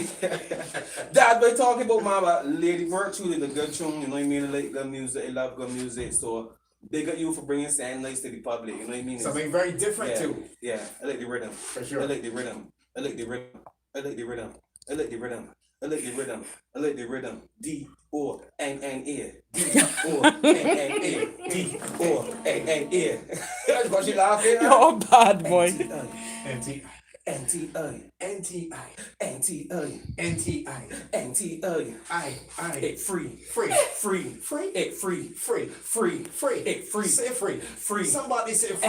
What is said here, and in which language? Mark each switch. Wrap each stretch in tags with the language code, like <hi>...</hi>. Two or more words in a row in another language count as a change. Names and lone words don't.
<en>That's what talking about, man, about Lady Virtue, the good tune, you know what I mean? They like good music, they love good music, so big up you for bringing something nice to the public, you know what I mean? Something very different, too. Yeah, I like the rhythm. For sure. I like the rhythm. I like the rhythm. I like the rhythm. I like the rhythm. I like the rhythm. I like the rhythm. D-O-N-N-E. D-O-N-N-E. D-O-N-N-E. That's what she laughing at. You're bad, boy. NTI. NTI. NTI. NTI. NTI. NTI. I. It free. Free. Free. Free. It free. Free. Free. Free. It free. Say free. Free. Somebody say free.</en>